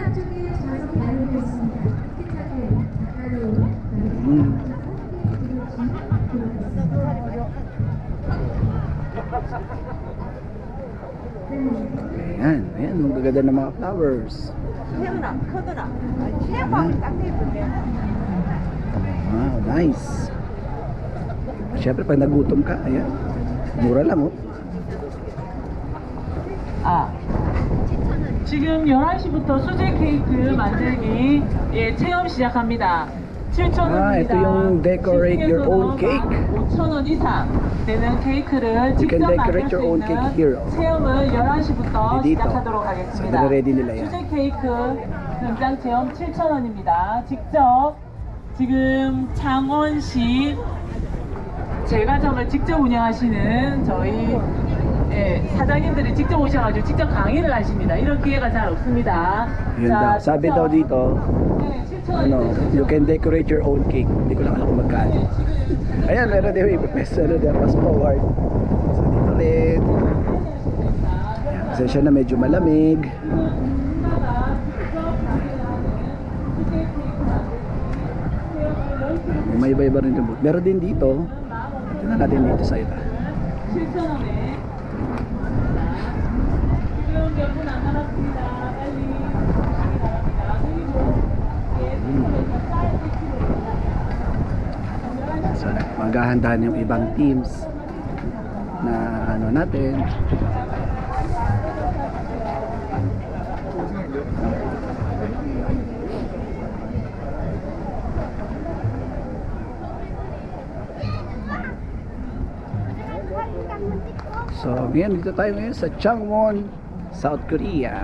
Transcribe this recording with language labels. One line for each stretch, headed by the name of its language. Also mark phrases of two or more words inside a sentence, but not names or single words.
Filipino: Ayan, ang gaganda ng mga flowers.
English: Wow, nice.
Filipino: Siyempre pag nagutom ka, ayan, mura lang oh.
Korean: 지금 11시부터 수제 케이크 만들기 체험 시작합니다. 7,000원입니다.
Filipino: ito yung
English: decorate your own cake.
Korean: 5,000원 이상 되는 케이크를
English: You can
Korean: 직접 만들
English: decorate
Korean: 수
English: your own
Korean: 있는
English: cake here.
Korean: 체험을 11시부터
Filipino: dito.
Korean: 시작하도록
Filipino: So,
Korean: 하겠습니다.
Filipino: ready nila yan.
Korean: 수제 케이크 등장 체험 7,000원입니다. 직접 지금 창원시 제과점을 직접 운영하시는 저희 사장님들이 직접 오셔가지고 직접 강의를 하십니다. 이런 기회가 잘 없습니다.
Filipino: Yun daw. Sabi daw dito,
English: you can decorate your own cake.
Filipino: Hindi ko lang alam kung magkano. Ayan, meron din yung ipipest,
English: fast forward.
Filipino: So dito rin. Ayan, kasi siya na medyo malamig. May iba-iba rin yung booth. Meron din dito. Tingnan natin dito sa iba.
Korean: 7,000원에 지금 몇 분 안 남았습니다. 빨리 오시기 바랍니다. 그리고
Filipino: So maghahandaan yung ibang teams na natin. So ngayon dito tayo ngayon sa Changwon, South Korea.